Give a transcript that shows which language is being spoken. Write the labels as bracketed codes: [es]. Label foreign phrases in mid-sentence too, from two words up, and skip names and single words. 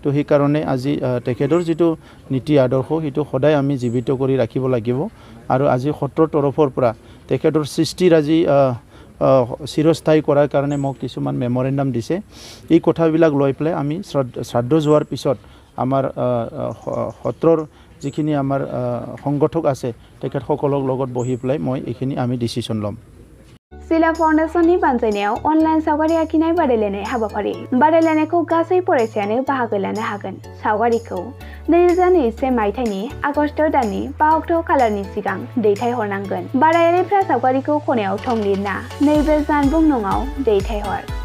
[as] সেইকাৰণে আজি তেখেতৰ যিটো নীতি আদৰ্শ সেইটো সদায় আমি জীৱিত কৰি ৰাখিব লাগিব আৰু আজি সত্ৰৰ তৰফৰ পৰা তেখেতৰ সৃষ্টিৰ আজি চিৰস্থায়ী কৰাৰ কাৰণে মোক কিছুমান মেমৰেণ্ডাম দিছে এই কথাবিলাক লৈ পেলাই আমি শ্ৰাদ্ধ যোৱাৰ পিছত আমাৰ সত্ৰৰ যিখিনি আমাৰ সংগঠক আছে তেখেতসকলৰ লগত বহি পেলাই মই এইখিনি আমি ডিচিশ্যন ল'ম [brx] सिला फाउन्डेसननि बानजायनायाव अनलाइन सावगारि आखिनाय बादायलायनाय हाबाफारि बादायलायनायखौ गासै फरायसायानो बाहागो लानो हागोन सावगारिखौ 2021 मायथाइनि आगस्ट दाननि 5 अक्ट' खालारनि सिगां दैथायहरनांगोन बादायारिफ्रा सावगारिखौ खनायाव थं लिरना नैबे जानबुं नङाव दैथायहर